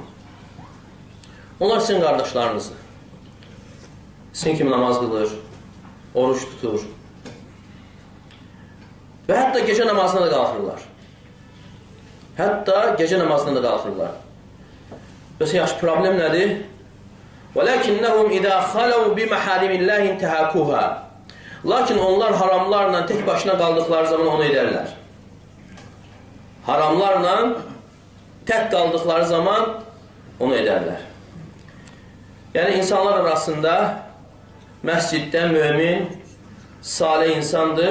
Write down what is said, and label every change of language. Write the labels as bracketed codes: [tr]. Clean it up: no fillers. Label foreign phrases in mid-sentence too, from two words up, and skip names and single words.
[az] Onlar sizin qardaşlarınızdır. Sizin kimi namaz qılır, oruç tutur. Və hətta gecə namazına da qalxırlar. Hətta gecə namazına da qalxırlar. Bəs yaxşı, problem nədir? [ar] وَلَكِنَّهُمْ اِذَا خَلَوْا بِمَحَارِمِ اللّٰهِ اِنْتَهَاكُوهَا. [az] Lakin onlar haramlarla tek başına qaldıqları zaman onu edərlər. Haramlarla tək qaldıqları zaman onu edərlər. Yəni insanlar arasında məsciddə mümin, salih insandır.